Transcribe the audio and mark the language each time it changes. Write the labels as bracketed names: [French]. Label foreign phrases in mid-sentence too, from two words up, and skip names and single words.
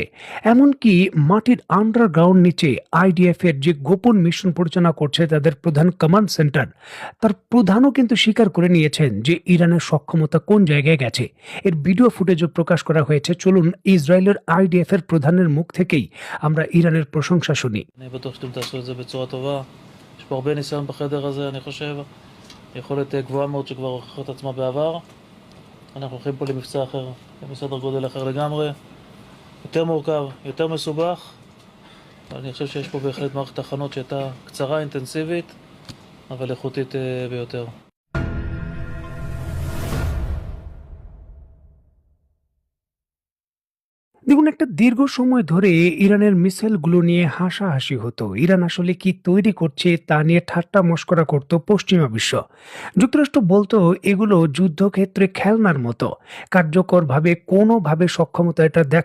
[Bangla] এমনকি মাটির আন্ডারগ্রাউন্ড নিচে আইডিএফ এর যে গোপন মিশন পরিচালনা করছে তাদের প্রধান কমান্ড সেন্টার, তার প্রধানও কিন্তু স্বীকার করে নিয়েছেন যে ইরানের সক্ষমতা কোন জায়গায় গেছে। এর ভিডিও ফুটেজও প্রকাশ করা হয়েছে। চলুন ইসরায়েলের আইডিএফ এর প্রধানের মুখ থেকেই আমরা ইরানের প্রশংসা শুনি। [Hebrew] אני בטוח שאתם תעשו את זה בצורה טובה. יש פה הרבה ניסיון בחדר הזה, אני חושב. יכולת גבוהה מאוד שכבר הוכיחה את עצמה בעבר. אנחנו הולכים פה למבצע אחר, בסדר גודל אחר לגמרי. יותר מורכב, יותר מסובך. אני חושב שיש פה בהחלט מערכת הכנות שהייתה קצרה, אינטנסיבית, אבל איכותית ביותר. [Bangla] দেখুন, একটা দীর্ঘ সময় ধরে ইরানের মিসাইলগুলো নিয়ে হাসাহাসি হতো। ইরান আসলে কি তৈরি করছে তা নিয়ে ঠাট্টা মশকরা করত পশ্চিমা বিশ্ব। যুক্তরাষ্ট্র বলতো এগুলো যুদ্ধক্ষেত্রে খেলনার মতো, কার্যকরভাবে কোনোভাবে সক্ষমতা এটা দেখা